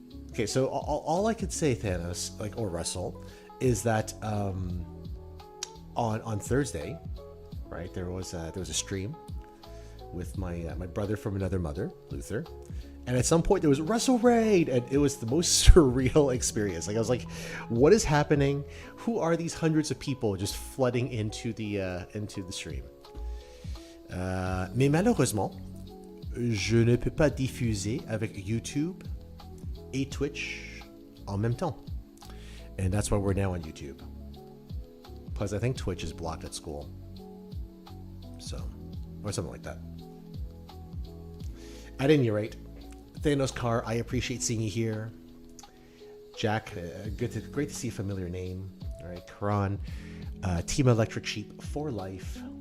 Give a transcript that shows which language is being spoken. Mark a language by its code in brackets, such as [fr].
[en] Okay, so all I could say, Thanos, like, or Russell, is that on Thursday, right, there was a stream with my brother from another mother, Luther, and at some point there was Russell Raid, and it was the most surreal experience. Like I was like, what is happening? Who are these hundreds of people just flooding into the stream? [fr] Mais malheureusement, je ne peux pas diffuser avec YouTube et Twitch en même temps, [en] and that's why we're now on YouTube. Plus, I think Twitch is blocked at school, so, or something like that. At any rate, Thanos Car, I appreciate seeing you here. Jack, great to see a familiar name. All right, Karan, Team Electric Sheep for life.